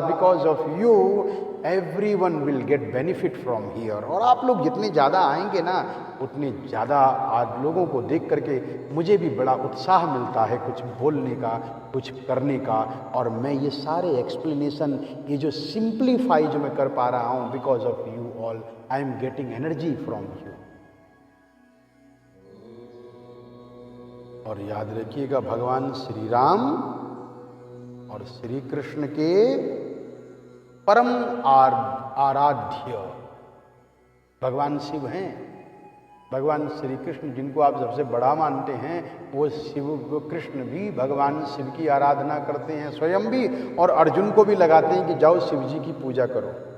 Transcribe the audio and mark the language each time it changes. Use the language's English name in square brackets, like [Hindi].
[English] Because of you everyone will get benefit from here. [Hindi] और आप लोग जितने ज़्यादा आएंगे ना, उतने ज़्यादा आज लोगों को देख करके मुझे भी बड़ा उत्साह मिलता है कुछ बोलने का, कुछ करने का। और मैं ये सारे एक्सप्लेनेशन, ये जो सिंप्लीफाई जो मैं कर पा रहा हूँ, [English] Because of you all. I am getting energy from you. [Hindi] और याद रखिएगा, भगवान श्री राम और श्री कृष्ण के परम आराध्य भगवान शिव हैं। भगवान श्री कृष्ण जिनको आप सबसे बड़ा मानते हैं, वो शिव कृष्ण भी भगवान शिव की आराधना करते हैं स्वयं भी, और अर्जुन को भी लगाते हैं कि जाओ शिव जी की पूजा करो।